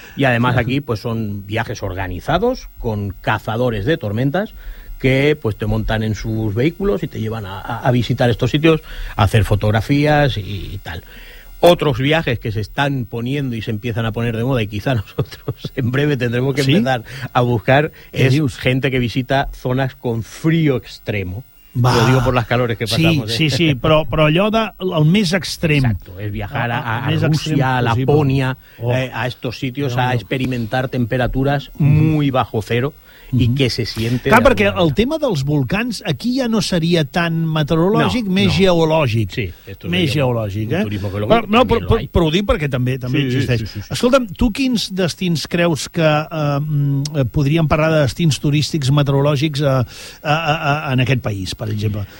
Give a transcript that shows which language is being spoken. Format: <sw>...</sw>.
<es>Y además aquí pues son viajes organizados con cazadores de tormentas, que pues te montan en sus vehículos y te llevan a visitar estos sitios, a hacer fotografías y tal. Otros viajes que se están poniendo y se empiezan a poner de moda, y quizá nosotros en breve tendremos que empezar a buscar, es gente que visita zonas con frío extremo. Va. Lo digo por las calores que pasamos.</es> <ca>Sí, pero allò del més extrem.</ca> <es>Exacto, es viajar a Rusia, a Laponia, a estos sitios, a experimentar temperaturas muy bajo cero.</es> <ca>I que</ca> <es>se siente...</es> <ca>Clar, perquè el tema dels volcans aquí ja no seria tan meteorològic, més geològic. Sí, més geològic,</ca> <es>Un turismo geológico.</es> <ca>No, però ho dic perquè també existeix. Sí. Escolta'm, tu quins destins creus que podríem parlar de destins turístics meteorològics en aquest país, per exemple?</ca>